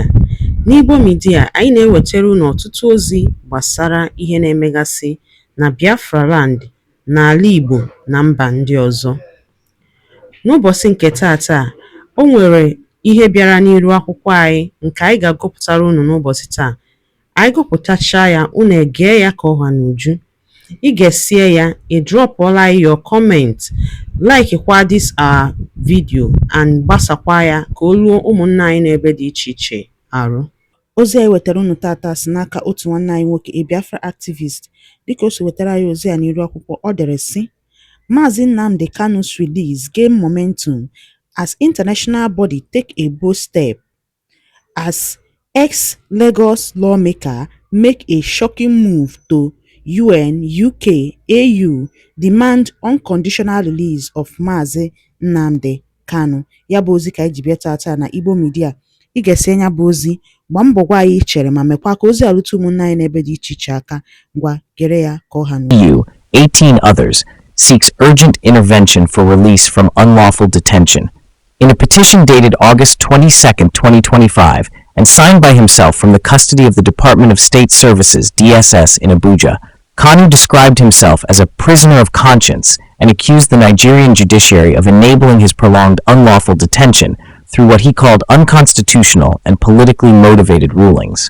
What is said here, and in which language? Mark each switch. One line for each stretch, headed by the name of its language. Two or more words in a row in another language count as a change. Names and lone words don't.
Igbo: N'Igbo Media, anyị na-ewetara unu ọtụtụ ozi gbasara ihe na-emegasị na Biafra Land, n'ala Igbo na mba ndị ọzọ. N'ụbọchị nke taata, o nwere ihe bịara n'iru akwụkwọ anyị nke anyị ga-agụpụtara unu n'ụbọchị taa. Anyị gụpụtachaa ya, unu egee ya ka ọha n'uju. Ị ga-esie ya, ị drọpụọla
English: your comment,
Igbo: like kwa
English: this our video
Igbo: and gbasakwa ya ka o ruo ụmụnna anyị n'ebe dị iche iche arụ. Ozi anyị wetara unu tata si n'aka otu nwanne anyị nwoke,
English: a Biafra activist.
Igbo: Dịka o si wetara anyị ozi a n'iru akwụkwọ, ọ dere sị:
English: Maazị Nnamdi Kanu's release gained momentum as international body take a bold step as ex-Lagos lawmaker make a shocking move to UN, UK, AU demand unconditional release of Maazị Nnamdi Kanu.
Igbo: Ya bụ ozi ka anyị ji bịa tata na Igbo Media. Ị ga-esi anya bụ ozi, gbaa mbọ gwa anyị chere ma mekwa ka ozi alụtụ ụmụnna anyị n'ebe dị iche iche aka. Ngwa gere ya ka ọha n'uju.
English: EU, 18 others, seeks urgent intervention for release from unlawful detention. In a petition dated August 22, 2025, and signed by himself from the custody of the Department of State Services, DSS, in Abuja, Kanu described himself as a prisoner of conscience and accused the Nigerian judiciary of enabling his prolonged unlawful detention through what he called unconstitutional and politically motivated rulings.